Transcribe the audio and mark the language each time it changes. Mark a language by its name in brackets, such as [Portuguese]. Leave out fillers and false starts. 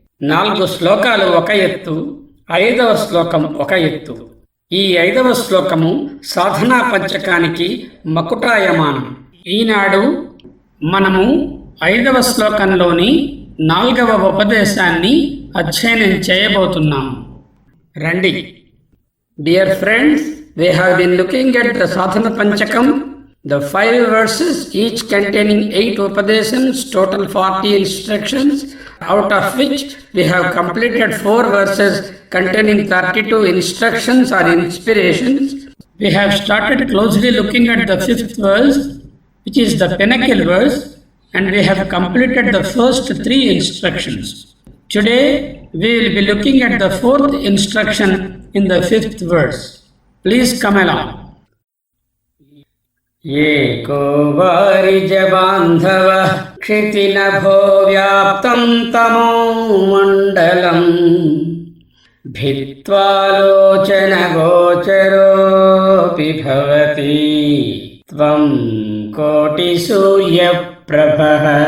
[Telugu] 4 శ్లోకాలు ఒక ఎత్తు, 5వ శ్లోకం ఒక ఎత్తు. ఈ 5వ శ్లోకము సాధనా పంచకానికి మకుటాయమానం. ఈనాడు మనము 5వ శ్లోకంలోని 4వ ఉపదేశాన్ని అధ్యయనం చేయబోతున్నాము. రండి. [English] Dear friends, we have been looking at the Sadhana Panchakam, the 5 verses, each containing 8 upadesams, total 40 instructions, out of which we have completed 4 verses containing 32 instructions or inspirations. We have started closely looking at the 5th verse, which is the pinnacle verse, and we have completed the first 3 instructions. Today we will be looking at the 4th instruction in the 5th verse. Please come along. [Sanskrit] एको वारिजबान्धवः क्षितिनभो व्याप्तं तमो मण्डलम् भित्त्वालोचनगोचरोऽपि भवति त्वं कोटिसूर्यप्रभः